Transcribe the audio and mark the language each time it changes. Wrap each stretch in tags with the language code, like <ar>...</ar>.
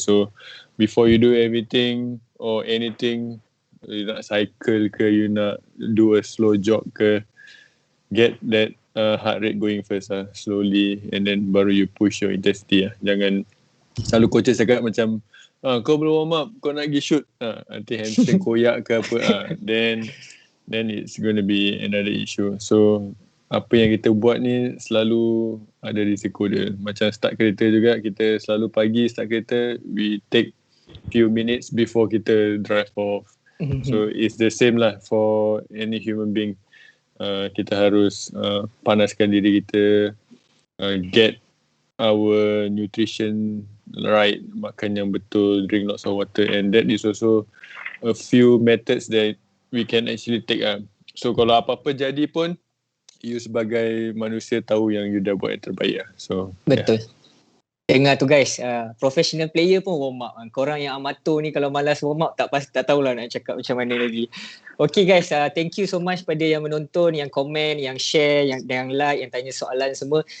<en>So before you do everything or anything, you nak cycle ke, you nak do a slow jog ke, get that heart rate going first slowly, and then baru you push your intensity</en> <ms>Jangan selalu coaches cakap macam kau belum warm up, kau nak pergi shoot, nanti hamstring koyak ke apa,</ms> <en>then it's going to be another issue.</en> <ms>So apa yang kita buat ni selalu ada risiko dia. Macam start kereta juga, kita selalu pagi start kereta,</ms> <en>we take few minutes</en> <ms>before kita drive off.</ms> <en>So it's the same lah for any human being.</en> <ms>Kita harus panaskan diri kita,</ms> <en>get our nutrition right, makan yang betul, drink lots of water, and that is also a few methods that we can actually take.</en> <ms>So kalau apa-apa jadi pun, you sebagai manusia tahu yang you dah buat yang terbaik. So betul. Dengar tu guys, professional player pun warm up. Korang yang amatur ni kalau malas warm up, tak tahulah nak cakap macam mana lagi. Okay guys,</ms> <en>thank you so much</en> <ms>pada yang menonton, yang komen, yang share, yang like, yang tanya soalan semua.</ms>